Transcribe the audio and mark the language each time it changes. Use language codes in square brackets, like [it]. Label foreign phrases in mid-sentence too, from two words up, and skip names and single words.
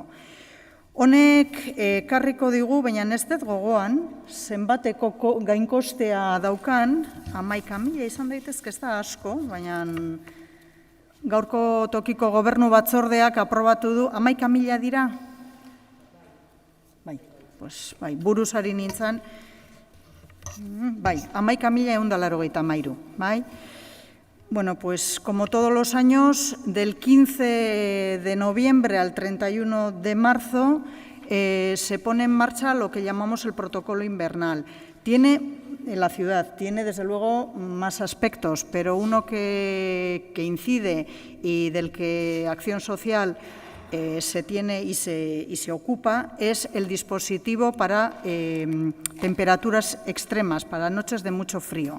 [eu] Honek karriko digu, baina ez dut gogoan, zenbateko gainkostea daukan, 11.000 izan daitezke, ez da asko, baina gaurko tokiko gobernu batzordeak aprobatu du, 11.000 dira? Bai, pues, bai, buruz ari nintzen, bai, 11.183, bai. [es] Bueno, pues como todos los años, del 15 de noviembre al 31 de marzo se pone en marcha lo que llamamos el protocolo invernal. En la ciudad tiene, desde luego, más aspectos, pero uno que incide y del que Acción Social se tiene y se ocupa es el dispositivo para temperaturas extremas, para noches de mucho frío.